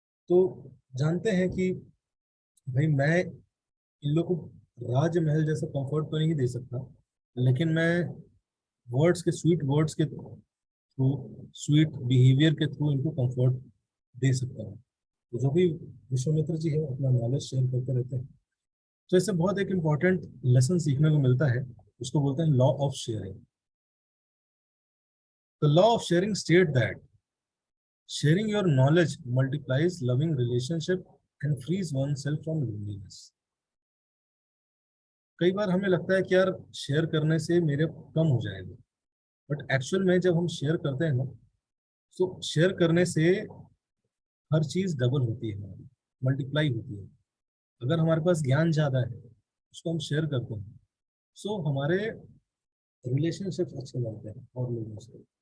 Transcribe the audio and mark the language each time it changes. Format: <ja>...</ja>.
<hi>तो जानते हैं कि भाई मैं इन लोगों को राजमहल जैसा कंफर्ट तो नहीं दे सकता, लेकिन मैं वर्ड्स के, स्वीट वर्ड्स के थ्रू,</hi> <en>sweet behaviour</en> <hi>के थ्रू इनको कंफर्ट दे सकता हूँ। तो जो भी विश्वामित्र जी है अपना नॉलेज शेयर करते रहते हैं। तो इससे बहुत एक इम्पॉर्टेंट लेसन सीखने को मिलता है, उसको बोलते हैं law of sharing.</hi> <en>The law of sharing state that sharing your knowledge multiplies loving relationship and frees oneself from loneliness.</en> <hi>कई बार हमें लगता है कि यार शेयर करने से मेरे कम हो जाएगा, बट एक्चुअल में जब हम शेयर करते हैं ना, तो शेयर करने से हर चीज डबल होती है, मल्टीप्लाई होती है। अगर हमारे पास ज्ञान ज्यादा है, उसको हम शेयर करते हैं, सो हमारे रिलेशनशिप अच्छे बनते हैं और लोगों से।</hi>